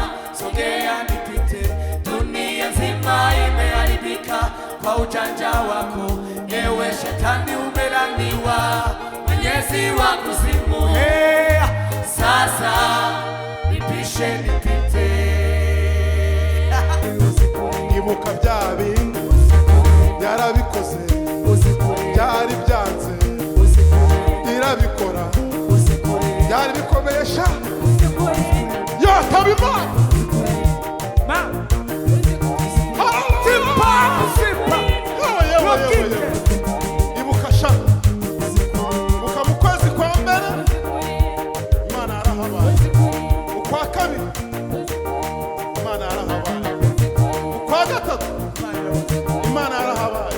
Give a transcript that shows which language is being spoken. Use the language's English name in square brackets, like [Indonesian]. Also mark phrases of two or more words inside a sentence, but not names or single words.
[Swahili] sogea nipite. Dunia nzima imeharibika kwa ujanja wako, ewe shetani umelaniwa, Mwenyezi wa kuzimu. hey, Sasa nipishe nipite. [Kinyarwanda] Ibuka bya bindi yarabikoze, byari byanze irabikora, byari bikomesha yataba Imana. Ibuka sha, ibuka mu kwezi kwa mbere Imana yarahabaye, ukwa kabiri Imana yarahabaye, ukwa gatatu Imana yarahabaye.